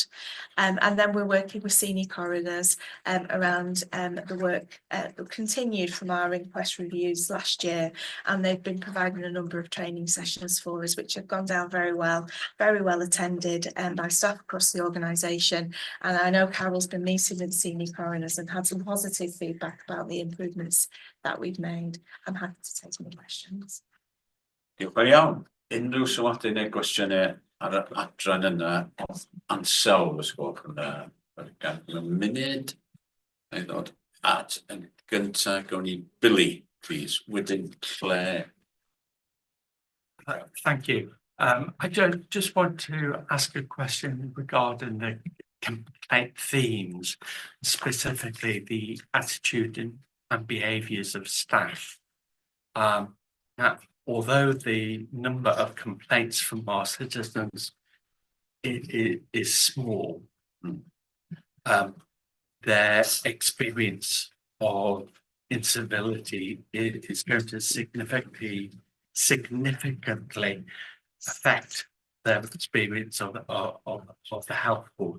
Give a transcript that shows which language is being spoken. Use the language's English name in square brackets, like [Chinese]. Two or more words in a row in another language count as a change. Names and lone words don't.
[English] And then we're working with senior coroners around the work that continued from our inquest reviews last year, and they've been providing a number of training sessions for us, which have gone down very well attended by staff across the organisation. And I know Carol's been meeting with senior coroners and had some positive feedback about the improvements that we've made. I'm happy to take any questions. [Welsh] Diolch yn iawn. Unrhyw sylwadau neu gwestiynau ar y adran yna ansawdd os gwelwch yn gan y munud neu ddod at yn gyntaf gawn ni Billy, please, wedyn Claire. [English] Thank you. I just want to ask a question regarding the complaint themes, specifically the attitude and behaviours of staff. Now, although the number of complaints from our citizens is small, their experience of incivility is going to significantly affect their experience of the health board.